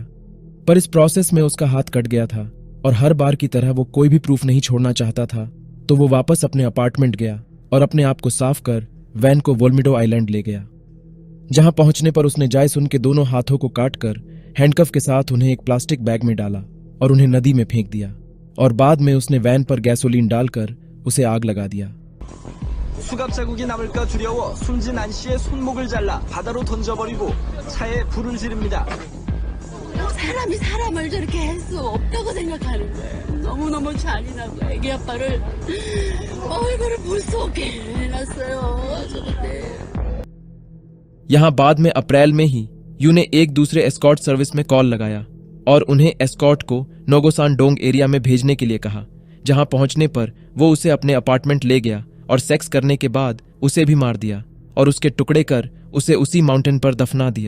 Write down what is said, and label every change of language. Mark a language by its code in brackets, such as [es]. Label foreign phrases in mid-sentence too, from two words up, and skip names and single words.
[hi] पर इस प्रोसेस में उसका हाथ कट गया था और हर बार की तरह वो कोई भी प्रूफ नहीं छोड़ना चाहता था, तो वो वापस अपने अपार्टमेंट गया और अपने आप को साफ कर वैन को वोल्मिडो आइलैंड ले गया, जहां पहुंचने पर उसने जायसुन के दोनों हाथों को काटकर हैंडकफ के साथ उन्हें एक [en] plastic bag [hi] में डाला और उन्हें नदी में फेंक दिया। और बाद में उसने वैन पर गैसोलीन डालकर उसे आग लगा दिया। [ko] 수갑 자국이 남을까 두려워 숨진 안 씨의 손목을 잘라 바다로 던져버리고 차에 불을 지릅니다. 사람이 사람을 저렇게 할 수 없다고 생각하는 거예요. 너무너무 잔인하고 애기 아빠를 얼굴을 볼 수 없게 해놨어요. 저때 [hi] यहाँ बाद में अप्रैल में ही यू ने एक दूसरे [en] escort service [hi] में कॉल लगाया और उन्हें एस्कॉर्ट को नोगोसान डोंग एरिया में भेजने के लिए कहा, जहां पहुंचने पर वो उसे अपने अपार्टमेंट ले गया और सेक्स करने के बाद उसे भी मार दिया और उसके टुकड़े कर उसे उसी माउंटेन पर दफना दिया।